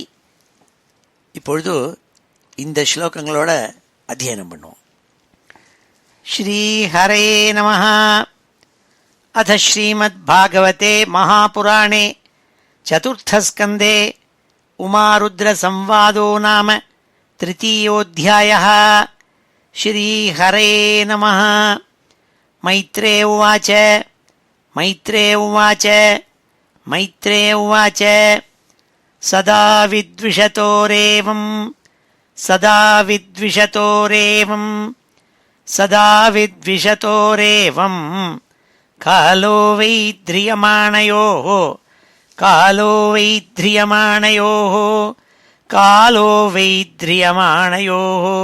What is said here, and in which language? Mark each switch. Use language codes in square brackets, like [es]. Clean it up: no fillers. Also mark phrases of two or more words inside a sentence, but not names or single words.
[ta] இப்பொழுது இந்த ஸ்லோகங்களோட அத்தியனம் பண்ணுவோம். [sa] ஸ்ரீஹரே நமः. அத ஸ்ரீமத்பாகவதே மகாபுராணே சதுர்த்தஸ்கந்தே உமாருத்ரசம்வாதோ நாம तृतीयोऽध्यायः. श्रीहरे नमः. मैत्रेय उवाच मैत्रेय उवाच मैत्रेय उवाच सदा विद्विषतोरेवं सदा विद्विषतोरेवं सदा विद्विषतोरेवं कालो वै ध्रियमाणयोः कालो वै ध्रियमाणयोः कालो वै ध्रियमाणयोः